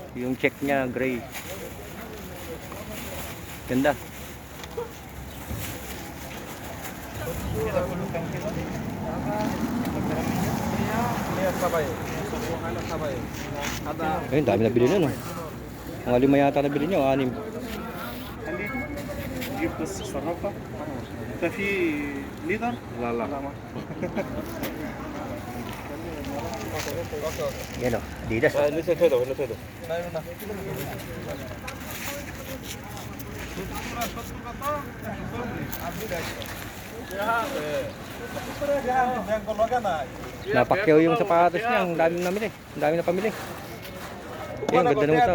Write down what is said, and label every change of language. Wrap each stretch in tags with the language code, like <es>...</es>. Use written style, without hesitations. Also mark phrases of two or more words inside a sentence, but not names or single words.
<tl>Yung check niya, gray. Ganda. Ayun, dami na bili nun, no? Mga 5 yata na bili nyo, 6.</tl> <ar>جبت بس صرفها انت في ليدر؟ لا لا</ar> <tl>Yan o, Adidas.</tl> <ar>لسه كده ولا كده؟</ar> <tl>Napakyaw yung sapatos niya, ang dami namili. Ang dami na pamili. Ayun, ganda nung ito.</tl>